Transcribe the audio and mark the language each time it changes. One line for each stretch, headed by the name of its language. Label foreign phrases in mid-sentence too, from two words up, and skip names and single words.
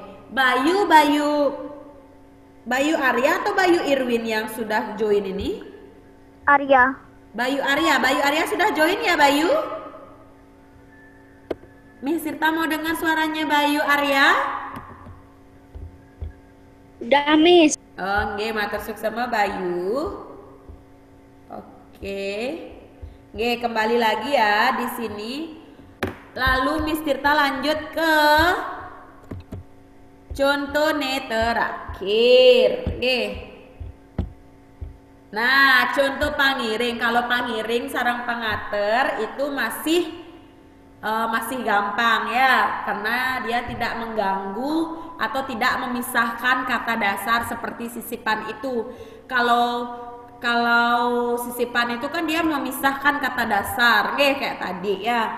Indonesian: Bayu Arya atau Bayu Irwin yang sudah join ini? Arya. Bayu Arya sudah join ya Bayu? Miss Tirta mau dengar suaranya Bayu Arya? Udah, Miss. Oh,
Javanese: nggih, matur suwun
Indonesian: sama Bayu. Oke. Nggih, kembali lagi ya di sini. Lalu Miss Tirta lanjut ke contoh terakhir. Nggih. Nah, contoh pangiring. Kalau pangiring sareng pangater itu masih gampang ya, karena dia tidak mengganggu atau tidak memisahkan kata dasar seperti sisipan itu. Kalau sisipan itu kan dia memisahkan kata dasar, kayak tadi ya.